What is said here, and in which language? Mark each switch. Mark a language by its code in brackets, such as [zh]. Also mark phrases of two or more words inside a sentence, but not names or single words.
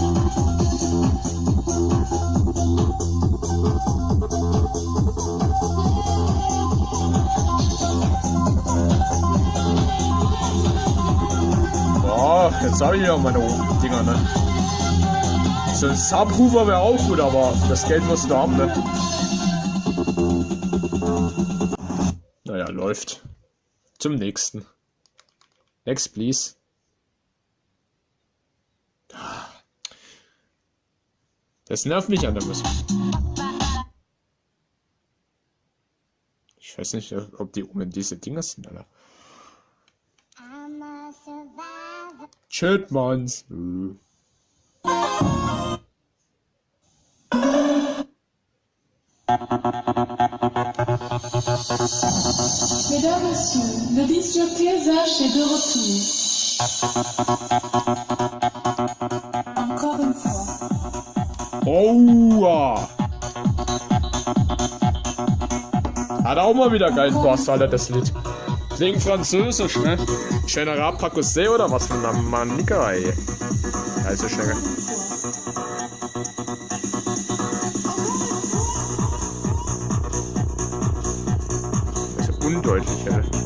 [de] Boah, jetzt habe ich ja meine Dinger, ne? So ein Subwoofer wäre auch gut, aber das Geld musst du haben, ne? Naja, läuft. Zum nächsten. [en] Next, please. [de] Das nervt mich an der Musik. Ich weiß nicht, ob die oben diese Dinger sind, Alter. Chitmans. [fr] Mesdames, Messieurs, le disc-jockey Zach est de retour. Encore une fois. Oh! [de] Hat auch mal wieder geilen Bass, Alter, das Lied. Klingt französisch, ne? General Pacosset oder was von der Manika, ey. Also schnell. Das ist undeutlich, ey.